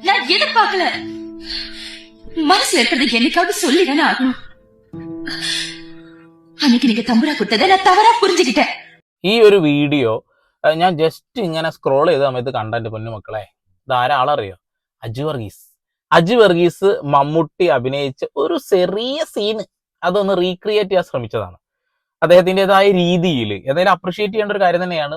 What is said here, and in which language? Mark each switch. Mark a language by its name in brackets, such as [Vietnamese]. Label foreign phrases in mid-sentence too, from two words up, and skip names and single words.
[Tamil] எதிர்பார்க்கல. மனசுல இருக்கிறது என்னைக்காவது சொல்லிதானே ஆகணும். அன்னைக்கு நீங்க தம்புரா கொடுத்ததை நான் தவறா புரிஞ்சுக்கிட்டேன். [Malayalam] ഈ ഒരു വീഡിയോ ഞാൻ ജസ്റ്റ് ഇങ്ങനെ സ്ക്രോൾ ചെയ്ത സമയത്ത് കണ്ടന്റ് പൊന്നുമക്കളെ, ധാരാളറിയോ? അജു വർഗീസ് മമ്മൂട്ടി അഭിനയിച്ച ഒരു ചെറിയ സീന് അതൊന്ന് റീക്രിയേറ്റ് ചെയ്യാൻ ശ്രമിച്ചതാണ്. അദ്ദേഹത്തിൻ്റെതായ രീതിയിൽ എന്തായാലും അപ്രിഷിയേറ്റ് ചെയ്യേണ്ട ഒരു കാര്യം തന്നെയാണ്.